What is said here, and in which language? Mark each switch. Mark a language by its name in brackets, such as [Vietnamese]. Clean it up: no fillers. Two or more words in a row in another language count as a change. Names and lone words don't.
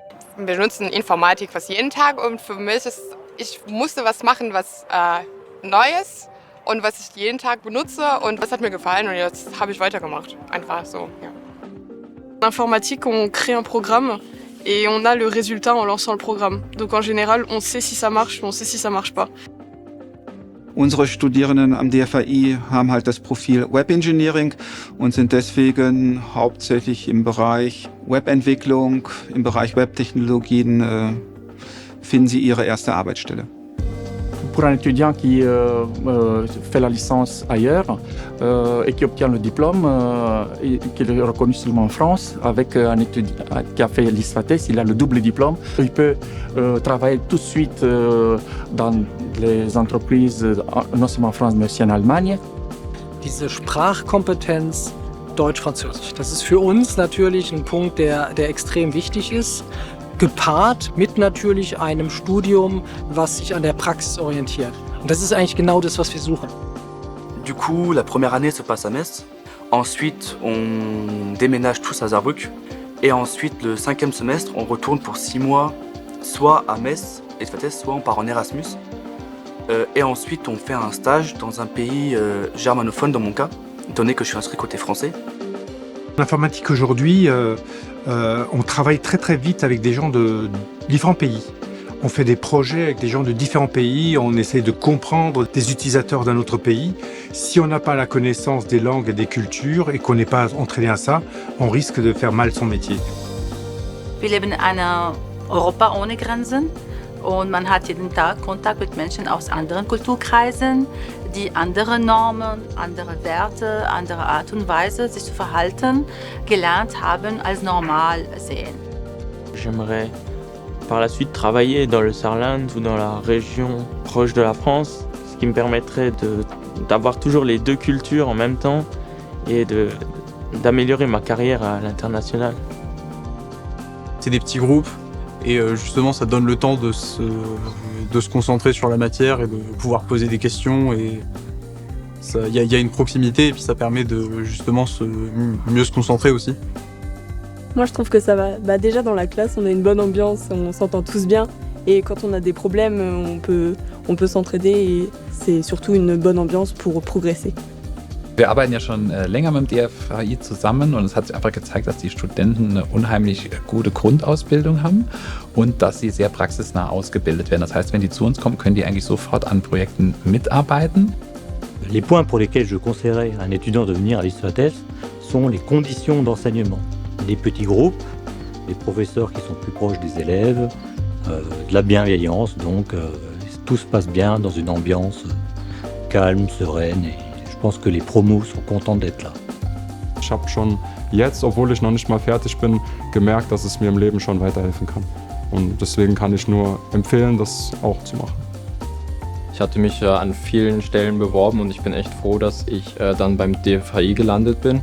[German] benutzen Informatik fast jeden Tag und für mich ich musste was machen, was Neues und was ich jeden Tag benutze und was hat mir gefallen und jetzt habe ich weitergemacht. Einfach so, ja. [French] En informatique, on crée un programme et on a le résultat en lançant le programme. Donc en général, on sait si ça marche ou on sait si ça marche pas. [German] Unsere Studierenden am DFAI haben halt das Profil [English] Web Engineering [German] und sind deswegen hauptsächlich im Bereich Webentwicklung, im Bereich Webtechnologien finden sie ihre erste Arbeitsstelle. [French] Pour un étudiant qui fait la licence ailleurs et qui obtient le diplôme, et qui est reconnu seulement en France, avec un étudiant qui a fait l'ISFATES, il a le double diplôme. Il peut travailler tout de suite dans les entreprises, non seulement en France, mais aussi en Allemagne. [German] Diese Sprachkompetenz Deutsch-Französisch, das ist für uns natürlich ein Punkt, der extrem wichtig ist. Gepaart mit natürlich einem Studium, was sich an der Praxis orientiert. Und das ist eigentlich genau das, was wir suchen. [French] Du coup, la première année se passe à Metz. Ensuite, on déménage tous à Saarbrück. Et ensuite, le 5e semestre, on retourne pour 6 mois, soit à Metz, soit on part en Erasmus. Et ensuite, on fait un stage dans un pays germanophone, dans mon cas, étant donné que je suis inscrit côté français. L'informatique aujourd'hui, on travaille très très vite avec des gens de différents pays. On fait des projets avec des gens de différents pays, on essaie de comprendre des utilisateurs d'un autre pays. Si on n'a pas la connaissance des langues et des cultures et qu'on n'est pas entraîné à ça, on risque de faire mal son métier. [German] Wir leben in einer Europa ohne Grenzen und man hat jeden Tag Kontakt mit Menschen aus anderen Kulturkreisen, die andere Normen, andere Werte, andere Art und Weise, sich zu verhalten, gelernt haben, als normal sehen. [French] J'aimerais par la suite travailler dans le Saarland ou dans la région proche de la France, ce qui me permettrait d'avoir toujours les deux cultures en même temps et d'améliorer ma carrière à l'international. C'est des petits groupes et justement ça donne le temps de se concentrer sur la matière et de pouvoir poser des questions et il y a une proximité et puis ça permet de justement mieux se concentrer aussi. Moi je trouve que ça va. Déjà dans la classe on a une bonne ambiance, on s'entend tous bien et quand on a des problèmes on peut s'entraider et c'est surtout une bonne ambiance pour progresser. [German] Wir arbeiten ja schon länger mit dem DFAI zusammen und es hat sich einfach gezeigt, dass die Studenten eine unheimlich gute Grundausbildung haben und dass sie sehr praxisnah ausgebildet werden. Das heißt, wenn die zu uns kommen, können die eigentlich sofort an Projekten mitarbeiten. [French] Les points pour lesquels je conseillerais à un étudiant de venir à l'ISFATES sont les conditions d'enseignement. Les petits groupes, les professeurs qui sont plus proches des élèves, de la bienveillance, donc tout se passe bien dans une ambiance calme, sereine et je pense que les promos sont contents d'être là. [German] Ich habe schon jetzt, obwohl ich noch nicht mal fertig bin, gemerkt, dass es mir im Leben schon weiterhelfen kann. Und deswegen kann ich nur empfehlen, das auch zu machen. Ich hatte mich an vielen Stellen beworben und ich bin echt froh, dass ich dann beim DFAI gelandet bin.